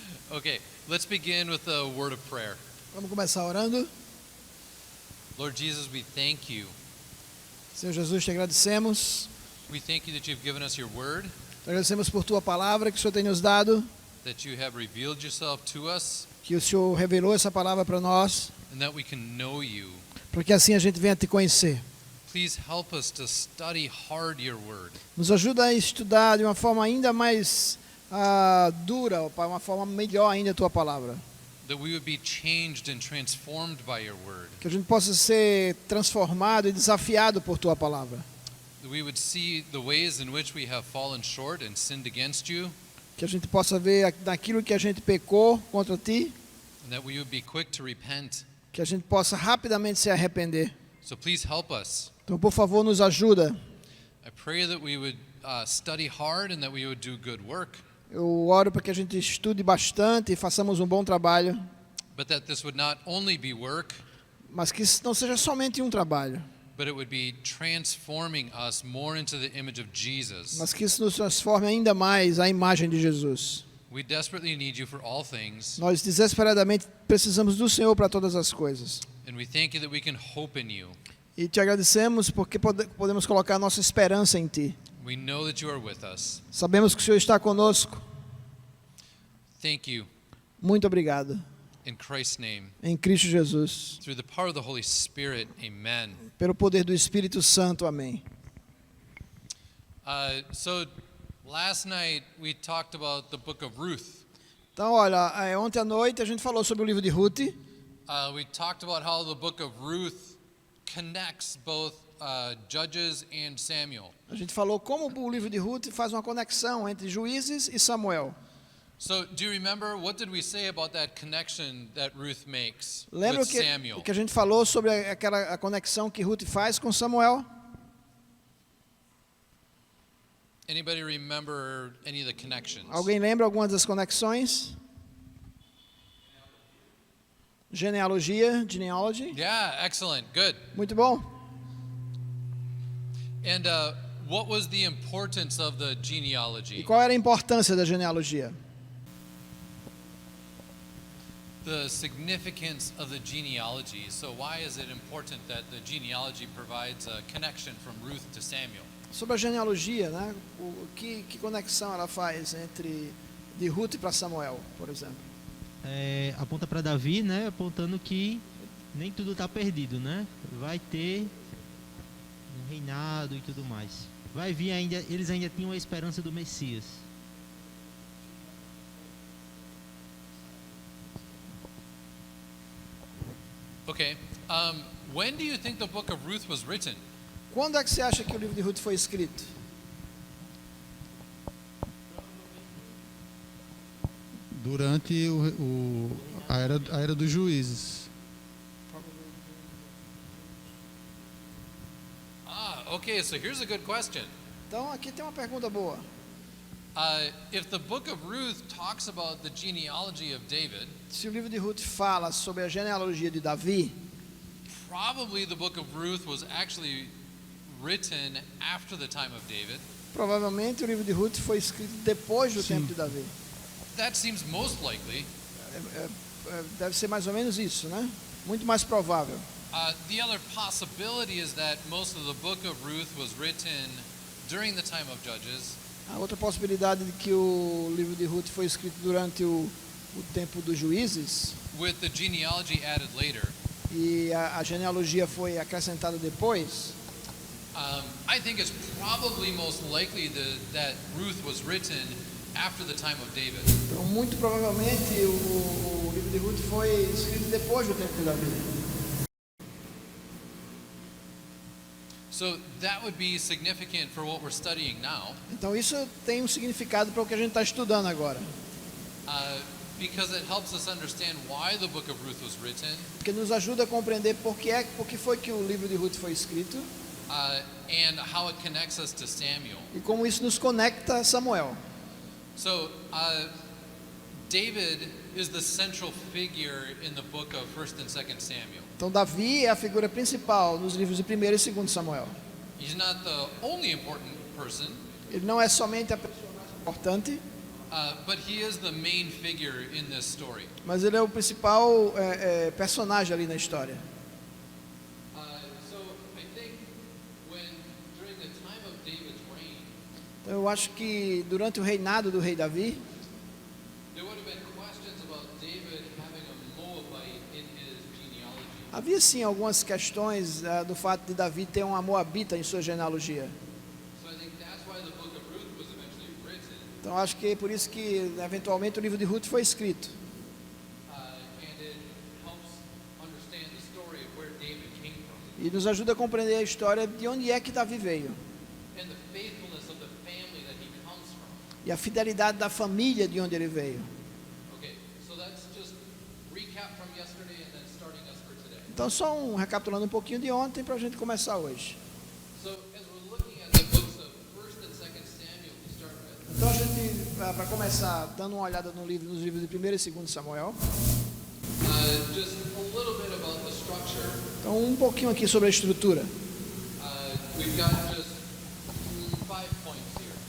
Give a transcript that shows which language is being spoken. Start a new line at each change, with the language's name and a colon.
English: Okay, let's begin with a word of prayer.
Portuguese: Vamos começar orando.
English: Lord Jesus, we thank you.
Portuguese: Senhor Jesus, te agradecemos.
English: We thank you that you've given us your word,
Portuguese: Te agradecemos por tua palavra que o Senhor tem nos dado,
English: that you have revealed yourself to us,
Portuguese: que o Senhor revelou essa palavra para nós,
English: and that we can know you.
Portuguese: para que assim a gente venha te conhecer.
English: Please help us to study hard your word,
Portuguese: Nos ajuda a estudar de uma forma ainda mais dura, para uma forma melhor ainda a tua palavra.
English: that we would be changed and transformed by your word,
Portuguese: Que a gente possa ser transformado e desafiado por tua palavra.
English: that we would see the ways in which we have fallen short and sinned against you,
Portuguese: Que a gente possa ver naquilo que a gente pecou contra ti,
English: and that we would be quick to repent.
Portuguese: que a gente possa rapidamente se arrepender.
English: So please help us.
Portuguese: Então, por favor, nos ajuda.
English: I pray that we would study hard and that we would do good work,
Portuguese: Eu oro para que a gente estude bastante e façamos um bom trabalho,
English: but that this would not only be work,
Portuguese: mas que isso não seja somente um trabalho,
English: but it would be transforming us more into the image of Jesus.
Portuguese: mas que isso nos transforme ainda mais à imagem de Jesus.
English: We desperately need you for all things,
Portuguese: Nós desesperadamente precisamos do Senhor para todas as coisas.
English: and we thank you that we can hope in you.
Portuguese: E te agradecemos porque podemos colocar nossa esperança em Ti.
English: We know that you are with us.
Portuguese: Sabemos que o Senhor está conosco.
English: Thank you,
Portuguese: Muito obrigado.
English: in Christ's name.
Portuguese: Em Cristo Jesus.
English: Through the power of the Holy Spirit, amen.
Portuguese: Pelo poder do Espírito Santo. Amém.
English: So last night we talked about the book of Ruth.
Portuguese: Então, olha, ontem à noite a gente falou sobre o livro de Ruth.
English: We talked about how the book of Ruth connects both Judges and Samuel.
Portuguese: A gente falou como o livro de Ruth faz uma conexão entre Juízes e Samuel.
English: So do you remember, what did we say about that connection that Ruth makes
Portuguese: Lembra
English: with Samuel?
Portuguese: que a gente falou sobre a conexão que Ruth faz com Samuel?
English: Anybody remember any of the connections?
Portuguese: Alguém lembra algumas das conexões?
English: Genealogy. Yeah, excellent, good.
Portuguese: Muito bom.
English: And what was the importance of the
Portuguese: E
English: genealogy?
Portuguese: qual era a importância da genealogia?
English: The significance of the genealogy. So why is it important that the genealogy provides a connection from Ruth to Samuel?
Portuguese: Sobre a genealogia, né? Que conexão ela faz entre de Ruth para Samuel, por exemplo? Aponta para Davi, né? Apontando que nem tudo está perdido, né? Vai ter um reinado e tudo mais. Vai vir ainda, eles ainda tinham a esperança do Messias.
English: Okay. When do you think the book of Ruth was written?
Portuguese: Quando é que você acha que o livro de Ruth foi escrito? Durante a era dos juízes.
English: Okay, so here's a good question.
Portuguese: Então aqui tem uma pergunta boa.
English: If the book of Ruth talks about the genealogy of David,
Portuguese: Se o livro de Ruth fala sobre a genealogia de Davi,
English: probably the book of Ruth was actually written after the time of David.
Portuguese: provavelmente o livro de Ruth foi escrito depois do tempo de Davi.
English: That seems most likely.
Portuguese: Deve ser mais ou menos isso, né? Muito mais provável.
English: The other possibility is that most of the book of Ruth was written during the time of Judges,
Portuguese: A outra possibilidade de que o livro de Ruth foi escrito durante o tempo dos juízes
English: with the genealogy added later.
Portuguese: e a genealogia foi acrescentada depois.
English: I think it's probably most likely that Ruth was written after the time of David.
Portuguese: Então, muito provavelmente o livro de Ruth foi escrito depois do tempo de Davi.
English: So that would be significant for what we're studying now,
Portuguese: Então isso tem um significado para o que a gente está estudando agora,
English: because it helps us understand why the book of Ruth was written,
Portuguese: porque nos ajuda a compreender por que foi que o livro de Ruth foi escrito
English: and how it connects us to Samuel.
Portuguese: e como isso nos conecta a Samuel.
English: So David is the central figure in the book of 1st and 2nd Samuel.
Portuguese: Então Davi é a figura principal nos livros de 1º e 2º Samuel.
English: He's not the only important person,
Portuguese: Ele não é somente a pessoa mais importante,
English: but he is the main figure in this story.
Portuguese: mas ele é o principal personagem ali na história.
English: So I think during the time of David's reign,
Portuguese: Então eu acho que durante o reinado do rei Davi,
English: there would have been questions about David having a Moabite in his genealogy.
Portuguese: havia sim algumas questões do fato de Davi ter uma moabita em sua genealogia.
English: So I think that's why the book of Ruth was eventually written,
Portuguese: Então acho que é por isso que eventualmente o livro de Ruth foi escrito.
English: and it helps understand the story of where David came from
Portuguese: E nos ajuda a compreender a história de onde é que Davi veio.
English: and the faithfulness of the family that he comes from.
Portuguese: E a fidelidade da família de onde ele veio.
English: Okay, so that's just recap from yesterday and then starting us for today.
Portuguese: Então só recapitulando um pouquinho de ontem para a gente começar hoje.
English: So as we're looking at the books of 1st and 2nd Samuel to start with,
Portuguese: Então a gente, para começar, dando uma olhada nos livros de 1º e 2º Samuel.
English: just a little bit about the structure.
Portuguese: Então um pouquinho aqui sobre a estrutura.
English: We've got just 5 points here.